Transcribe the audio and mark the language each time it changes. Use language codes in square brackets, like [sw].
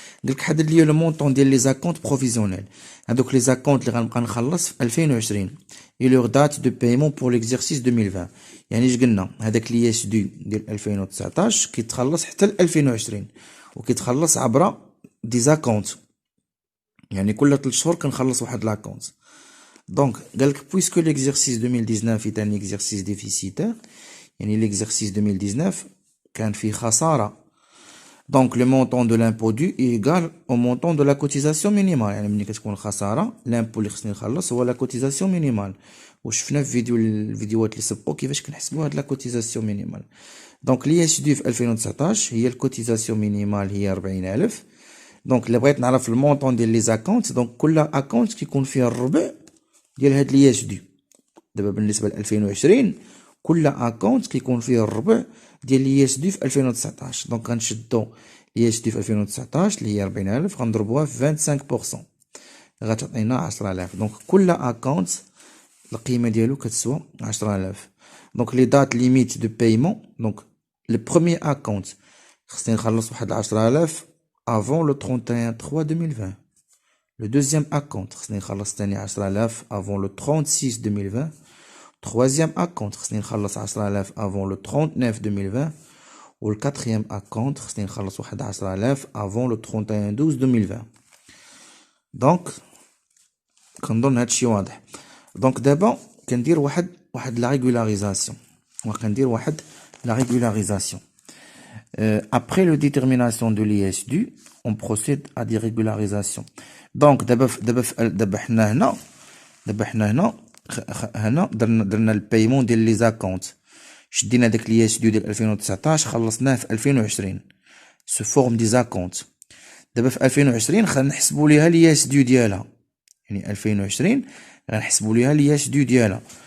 [ar] قال لك حدد لي لو مونطون ديال لي زاكونت بروفيزيونيل. هذوك لي زاكونت اللي غنبقى نخلص في 2020 اي لور دات دو بايمون بور ليكزيرسيس 2020. يعني اش قلنا هذاك لياس دو ديال 2019 كيتخلص حتى ل 2020 وكيتخلص عبر دي زاكونت، يعني كل 3 شهور كنخلص واحد لاكونت. [fr] Donc, puisque l'exercice 2019 est un exercice déficitaire, l'exercice 2019 [ar] كان فيه خسارة. [fr] Donc, le montant de l'impôt dû est égal au montant de la cotisation minimale. [ar] يعني ملي كتكون خسارة l'impôt اللي خصني نخلص هو [fr] la cotisation minimale. [ar] وشفنا في الفيديوهات اللي سبقوا كيفاش كنحسبوا هاد [fr] la cotisation minimale. Donc, l'IS dû [ar] في 2019 هي الكوتيزاسيون مينيمال هي 40000. دونك الا بغيت نعرف المونطون ديال لي زاكونت دونك كل اكونت كيكون فيه الربع ديال هاد لياس دو. دابا بالنسبه ل 2020 كل اكونت كيكون فيه الربع ديال لياس دو في 2019. دونك غنشدو لياس دو في 2019 اللي هي 40000 غنضربوها في 25% غتعطينا 10000. دونك كل اكونت القيمه ديالو كتسوى 10000. دونك لي دات ليميت دو بايمون دونك لو بروميي اكونت خصني نخلص واحد 10000 [fr] avant le 31/3/2020. Le deuxième acompte [ar] خصني نخلص تاني [fr] 10000 avant le 36/2020. Troisième acompte [ar] خصني نخلص [fr] 10000 avant le 39/2020. [ar] و الكاتريام acompte خصني نخلص واحد 10000 [fr] avant le 31/12/2020. [ar] دونك كنظن هادشي واضح. دونك دابا كندير واحد لا ريغولاريزاسيون [fr] après la détermination de l'IS dû, on procède à des régularisations. Donc, d'abord, [ar] هنا درنا البايمون ديال لي زاكونت. شدينا داك l'IS dû ديال 2019 خلصناه في 2020 سو فورم دي زاكونت. دابا في 2020 خلينا نحسبوا ليها l'IS dû ديالها. يعني 2020 غنحسبوا ليها l'IS dû ديالها.